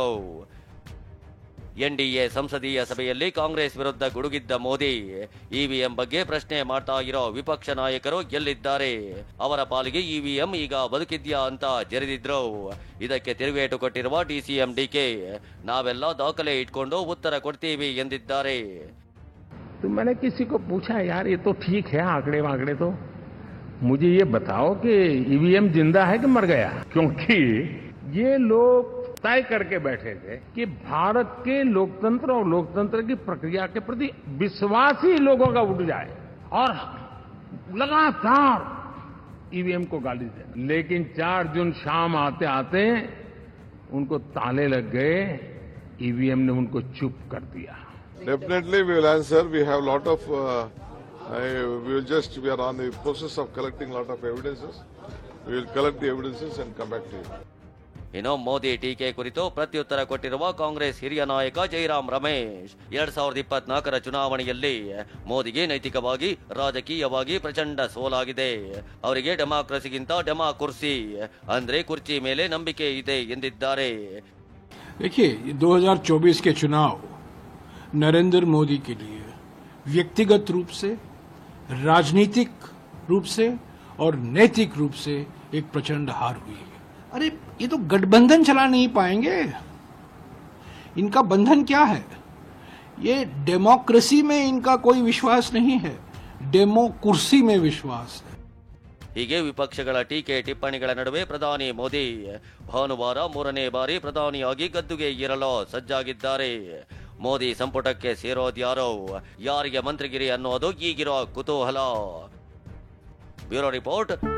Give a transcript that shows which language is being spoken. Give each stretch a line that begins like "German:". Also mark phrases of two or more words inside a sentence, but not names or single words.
Kannada: ಎನ್ಡಿಎ ಸಂಸದೀಯ ಸಭೆಯಲ್ಲಿ ಕಾಂಗ್ರೆಸ್ ವಿರುದ್ಧ ಗುಡುಗಿದ್ದ ಮೋದಿ ಇವಿಎಂ ಬಗ್ಗೆ ಪ್ರಶ್ನೆ ಮಾಡ್ತಾ ಇರೋ ವಿಪಕ್ಷ ನಾಯಕರು ಎಲ್ಲಿದ್ದಾರೆ, ಅವರ ಪಾಲಿಗೆ ಇವಿಎಂ ಈಗ ಬದುಕಿದ್ಯಾ ಅಂತ ಜರಿದಿದ್ರು. ಇದಕ್ಕೆ ತಿರುಗೇಟು ಕೊಟ್ಟಿರುವ ಡಿಸಿಎಂ ಡಿಕೆ ನಾವೆಲ್ಲ ದಾಖಲೆ ಇಟ್ಕೊಂಡು ಉತ್ತರ ಕೊಡ್ತೀವಿ ಎಂದಿದ್ದಾರೆ.
Hindi: तो मैंने किसी को पूछा, यार ये तो ठीक है आंकड़े वांकड़े, तो मुझे ये बताओ कि ईवीएम जिंदा है कि मर गया. क्योंकि ये लोग तय करके बैठे थे कि भारत के लोकतंत्र और लोकतंत्र की प्रक्रिया के प्रति विश्वास ही लोगों का उठ जाए और लगातार ईवीएम को गाली दे. लेकिन 4 जून शाम आते आते उनको ताले लग गए, ईवीएम ने उनको चुप कर दिया.
English: Definitely we will answer. We have lot of we are on the process of collecting lot of evidences. We will collect the evidences and come back to you.
Kannada: ಇನ್ನು ಮೋದಿ ಟೀಕೆ ಕುರಿತು ಪ್ರತ್ಯುತ್ತರ ಕೊಟ್ಟಿರುವ ಕಾಂಗ್ರೆಸ್ ಹಿರಿಯ ನಾಯಕ ಜೈರಾಮ್ ರಮೇಶ್ 2024 ಚುನಾವಣೆಯಲ್ಲಿ ಮೋದಿಗೆ ನೈತಿಕವಾಗಿ ರಾಜಕೀಯವಾಗಿ ಪ್ರಚಂಡ ಸೋಲಾಗಿದೆ. ಅವರಿಗೆ ಡೆಮಾಕ್ರಸಿಗಿಂತ ಡೆಮಾಕುರ್ಸಿ ಅಂದ್ರೆ ಕುರ್ಚಿ ಮೇಲೆ ನಂಬಿಕೆ ಇದೆ ಎಂದಿದ್ದಾರೆ.
Hindi: देखिए 2024 के चुनाव नरेंद्र मोदी के लिए व्यक्तिगत रूप से, राजनीतिक रूप से और नैतिक रूप से एक प्रचंड हार हुई है. अरे ये तो गठबंधन चला नहीं पाएंगे. इनका बंधन क्या है? ये डेमोक्रेसी में इनका कोई विश्वास नहीं है, डेमोकुर्सी में विश्वास है.
Kannada: ಹೀಗೆ ವಿಪಕ್ಷಗಳ ಟೀಕೆ ಟಿಪ್ಪಣಿಗಳ ನಡುವೆ ಪ್ರಧಾನಿ ಮೋದಿ ಭಾನುವಾರ 3ನೇ ಬಾರಿ ಪ್ರಧಾನಿಯಾಗಿ ಗದ್ದುಗೆ ಏರಲು ಸಜ್ಜಾಗಿದ್ದಾರೆ. ಮೋದಿ ಸಂಪುಟಕ್ಕೆ ಸೇರೋದ್ಯಾರೋ, ಯಾರಿಗೆ ಮಂತ್ರಿಗಿರಿ ಅನ್ನೋದು ಈಗಿರೋ ಕುತೂಹಲ.
English: bureau report.